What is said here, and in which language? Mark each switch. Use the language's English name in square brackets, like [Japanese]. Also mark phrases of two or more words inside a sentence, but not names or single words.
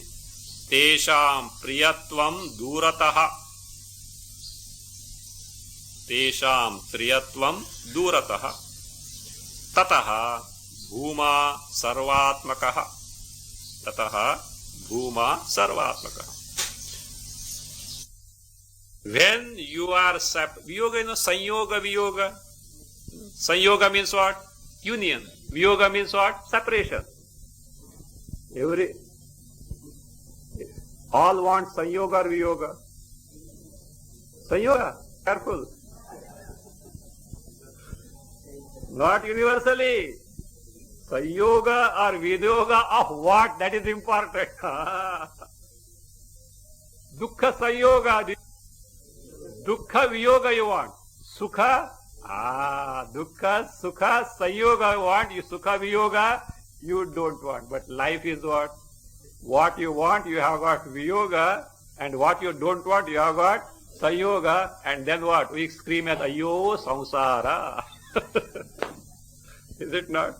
[Sanskrit] Tesham priyatvam durataha. Tesham priyatvam durataha. Tataha bhuma sarvatmakaha. Tataha bhuma sarvatmaka. [English] When you are [Sanskrit] viyoga, sanyoga, viyoga. [English] Sanyoga means what? Union. Viyoga means what? Separation. All want sanyoga or viyoga? Sanyoga. Careful. Not universally. Sanyoga or viyoga of what? That is important. [Sanskrit] Dukkha sanyoga. Dukkha viyoga [English] you want. Sukha. [Sanskrit] Dukkha, sukha, sanyoga [English] you want. You [Sanskrit] sukha viyoga [English] you don't want. But life is what? What you want you have got viyoga, and what you don't want you have got sanyoga, and then what? We scream at ayyo samsara. Is it not?